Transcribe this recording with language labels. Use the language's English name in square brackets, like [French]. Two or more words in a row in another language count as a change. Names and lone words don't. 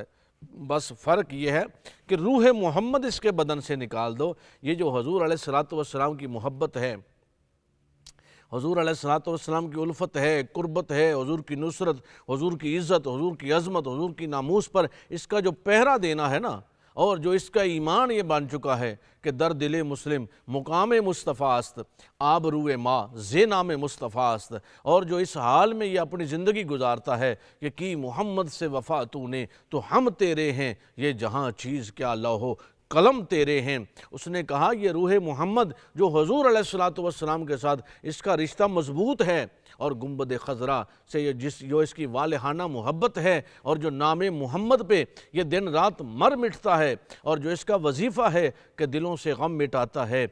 [Urdu] بس فرق یہ ہے کہ روح محمد اس کے بدن سے نکال دو۔ یہ جو حضور علیہ السلام کی محبت ہے، حضور علیہ السلام کی الفت ہے، قربت ہے، حضور کی نصرت، حضور کی عزت، حضور کی عظمت، حضور کی ناموس پر اس کا جو پہرا دینا ہے نا، اور جو اس کا ایمان یہ بن چکا ہے کہ [Persian] در دل مسلم مقام مصطفیٰ است، آب روئے ماں زے نام مصطفیٰ است، [Urdu] اور جو اس حال میں یہ اپنی زندگی گزارتا ہے کہ کی محمد سے وفا تو نے، تو ہم تیرے ہیں، یہ جہاں چیز کیا لوح قلم تیرے ہیں۔ اس نے کہا یہ روح محمد جو حضور علیہ السلام کے ساتھ اس کا رشتہ مضبوط ہے، اور گنبد خضرا سے جو اس کی والہانہ محبت ہے، اور جو نام محمد پہ یہ دن رات مر مٹتا ہے، اور جو اس کا وظیفہ ہے کہ دلوں سے غم مٹاتا ہے۔